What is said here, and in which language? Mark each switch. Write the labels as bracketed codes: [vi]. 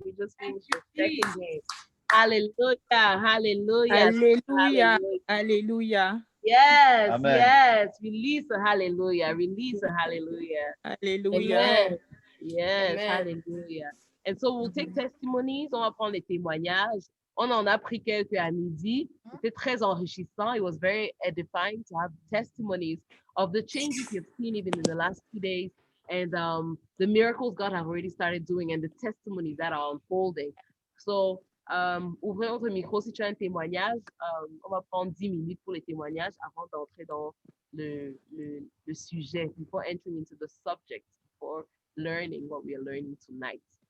[en] We just finished the 2nd day. Hallelujah. Hallelujah. Hallelujah. Hallelujah. Yes. Amen. Yes. Release a hallelujah. Release a hallelujah. Hallelujah. Amen. Yes. Amen. Hallelujah. And so we'll take testimonies. [fr] On va prendre les témoignages. On en a pris quelques à midi. C'était très enrichissant. [en] It was very edifying to have testimonies of the changes you've seen even in the last 2 days and the miracles God has already started doing and the testimonies that are unfolding. [fr] So, ouvrez votre micro si tu as un témoignage. On va prendre 10 minutes pour les témoignages avant d'entrer dans le sujet, [en] before entering into the subject, before learning what we are learning tonight.